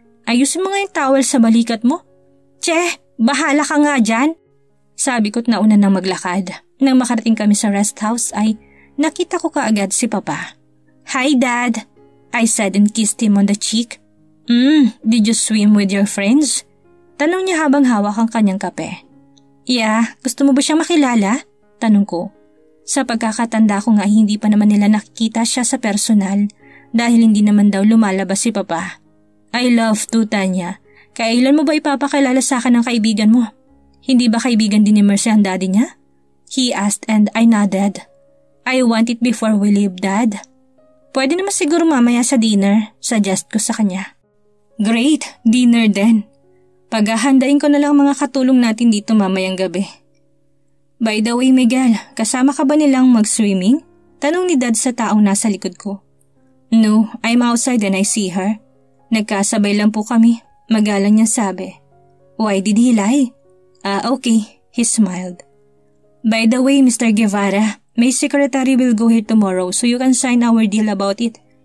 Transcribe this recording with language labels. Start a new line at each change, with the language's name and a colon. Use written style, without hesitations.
Filipino: Ayusin mo nga yung towel sa balikat mo. Che, bahala ka nga dyan. Sabi ko't nauna nang maglakad. Nang makarating kami sa rest house ay nakita ko kaagad si Papa.
English: Hi Dad, I said and kissed him on the cheek. Did you swim with your friends?
Filipino: Tanong niya habang hawak ang kanyang kape. Yeah, gusto mo ba siyang makilala? Tanong ko. Sa pagkakatanda ko nga hindi pa naman nila nakikita siya sa personal dahil hindi naman daw lumalabas si Papa.
English: I love to,
Filipino: Tanya. Kailan mo ba ipapakilala sa akin ng kaibigan mo? Hindi ba kaibigan din ni Mercy ang daddy niya?
English: He asked and I nodded. I want it before we leave,
Filipino: Dad. Pwede naman siguro mamaya sa dinner, suggest ko sa kanya. Great, dinner din. Paghahandain ko na lang mga katulong natin dito mamayang gabi. By the way, Miguel, kasama ka ba nilang mag-swimming? Tanong ni Dad sa taong nasa likod ko.
English: No, I'm outside and I see her.
Filipino: Nagkasabay lang po kami. Magalang niya sabi.
English: Why did he lie? Okay, he smiled. By the way, Mr. Guevara, my secretary will go here tomorrow so you can sign our deal about it.